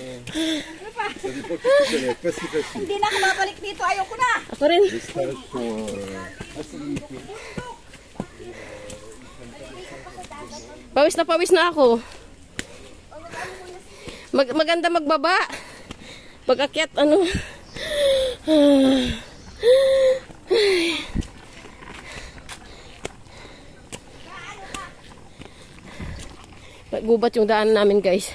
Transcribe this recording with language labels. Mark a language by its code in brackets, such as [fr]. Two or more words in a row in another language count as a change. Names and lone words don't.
[fr] Ça dépend qui tu connais, pas si facile. [tl] Hindi na ako babalik dito. Ayoko na. Ako rin. [fr] Les stages sont assez limités. [tl] Pawis na ako. Maganda magbaba. Pag-akyat, ano. Gubat yung daan namin, guys.